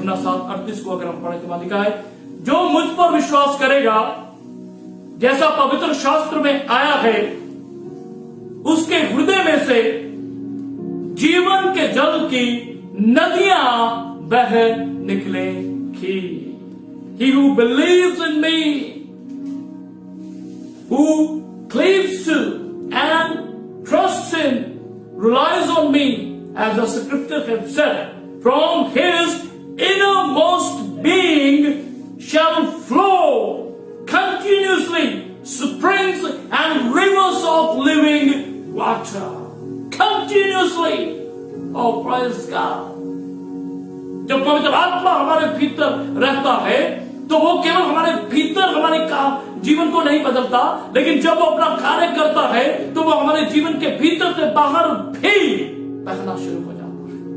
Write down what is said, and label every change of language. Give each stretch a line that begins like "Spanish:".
Hindi: यूहन्ना 7:38 को अगर हम पढ़े तो लिखा है, जो मुझ पर विश्वास करेगा, जैसा पवित्र शास्त्र में आया है, उसके हृदय में से जीवन के जल की नदियां बह निकलेंगी।
English: He who believes in me, who cleaves to and trusts in, relies on me, as the scriptures have said, from his innermost being shall flow continuously springs and rivers of living water. Continuously. Oh, praise God.
Hindi: जब पवित्र आत्मा हमारे भीतर रहता है तो वो केवल हमारे भीतर हमारे काम जीवन को नहीं बदलता, लेकिन जब वो अपना कार्य करता है तो वो हमारे जीवन के भीतर से बाहर भी बहना शुरू हो जाता है।